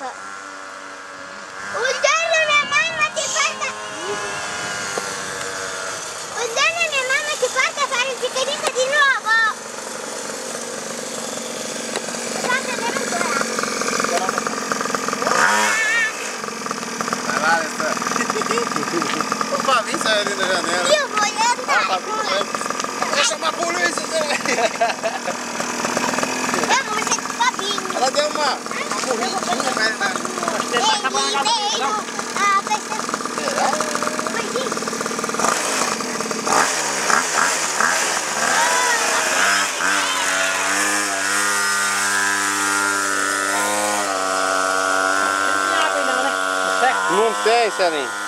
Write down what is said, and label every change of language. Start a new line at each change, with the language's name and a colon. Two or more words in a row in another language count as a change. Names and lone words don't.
Italian: Un giorno mia mamma ti porta a fare il picnic di nuovo. Fate vedere ancora. Papà, mi stai vedendo la janela? Io voglio andare con la...
Portuguese: Deixa uma polícia, ela deu uma corridinha, mas não. Tá acabando a gasolina, não? Será? Não tem, Celinho.